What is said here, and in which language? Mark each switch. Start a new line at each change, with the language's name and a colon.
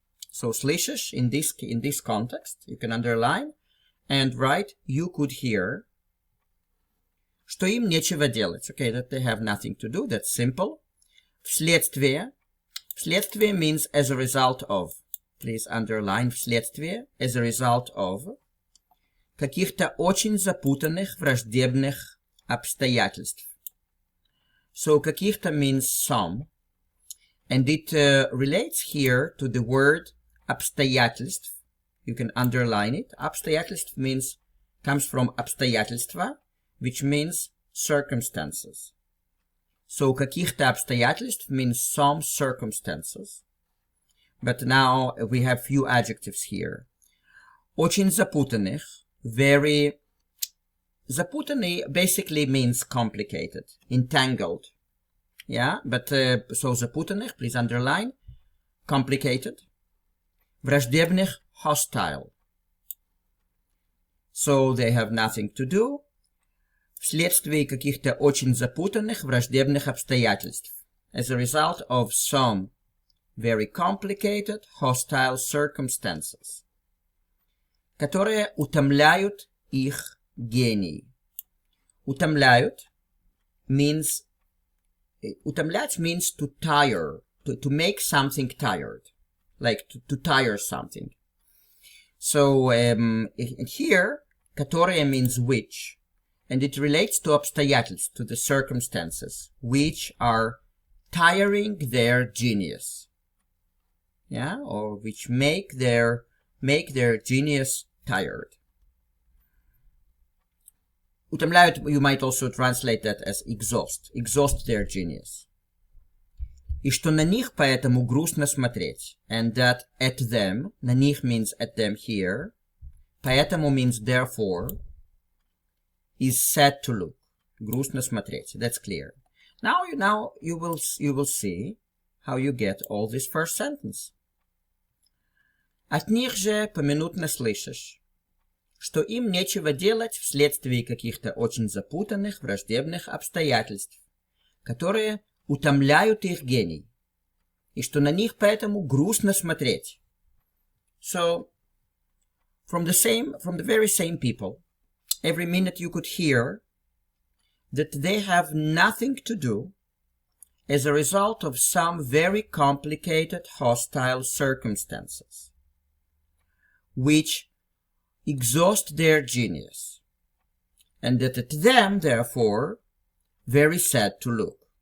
English: So слышишь, in this context, you can underline and write you could hear.
Russian: Что им нечего делать.
English: Okay, that they have nothing to do, that's simple.
Russian: Вследствие.
English: Вследствие means as a result of. Please underline вследствие, as a result of.
Russian: Каких-то очень запутанных, враждебных обстоятельств.
English: So каких-то means some. And it relates here to the word обстоятельств. You can underline it. Обстоятельств comes from обстоятельства, which means circumstances. So
Russian: каких-то обстоятельств
English: means some circumstances. But now we have few adjectives here.
Russian: Очень запутанных, very...
English: Запутанный basically means complicated, entangled. Yeah, but so запутанных, please underline, complicated. Враждебных, hostile. So they have nothing to do.
Russian: Вследствие каких-то очень запутанных, враждебных обстоятельств.
English: As a result of some very complicated, hostile circumstances.
Russian: Которые утомляют их гений.
English: Утомляют means... Утомлять means to tire, to make something tired. Like to tire something. So here, которые means which. And it relates to обстоятельств, to the circumstances, which are tiring their genius. Yeah, or which make their genius tired. утомляют, you might also translate that as exhaust their genius.
Russian: И что на них поэтому грустно смотреть.
English: And that at them,
Russian: на них
English: means at them here, поэтому means therefore, is sad to look.
Russian: Грустно смотреть.
English: That's clear. Now you will see how you get all this first sentence.
Russian: От них же поминутно слышишь, что им нечего делать вследствие каких-то очень запутанных, враждебных обстоятельств, которые утомляют их гений, и что на них поэтому грустно смотреть.
English: So, from the very same people, every minute you could hear that they have nothing to do as a result of some very complicated, hostile circumstances, which exhaust their genius, and that at them, therefore, very sad to look.